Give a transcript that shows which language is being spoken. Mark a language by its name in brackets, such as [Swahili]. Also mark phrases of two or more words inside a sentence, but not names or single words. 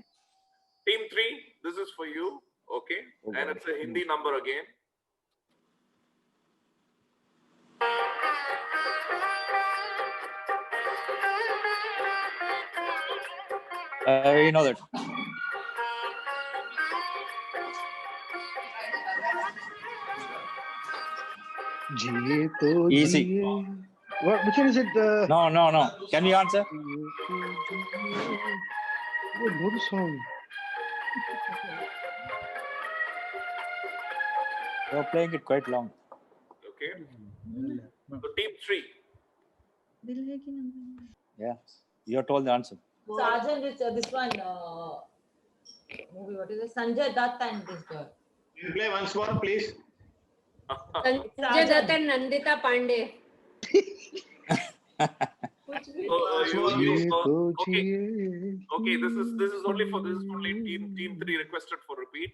[English] Team 3, this is for you. Okay. And it's a Hindi number again. I know that. [Hindi] जिए तो [English] Easy. जिए. What? Which one is it? No. Can we answer? Oh, no, the song. You're playing it quite long. Okay. So team 3. [Hindi] दिल है कि नंबर [English] Yeah. You told the answer. Sergeant, it's this one movie. What is it? Sanjay Dutt and this girl. Can you play once more, please? Sanjay Dutt and Nandita Pandey. Okay, this is only team 3 requested for repeat.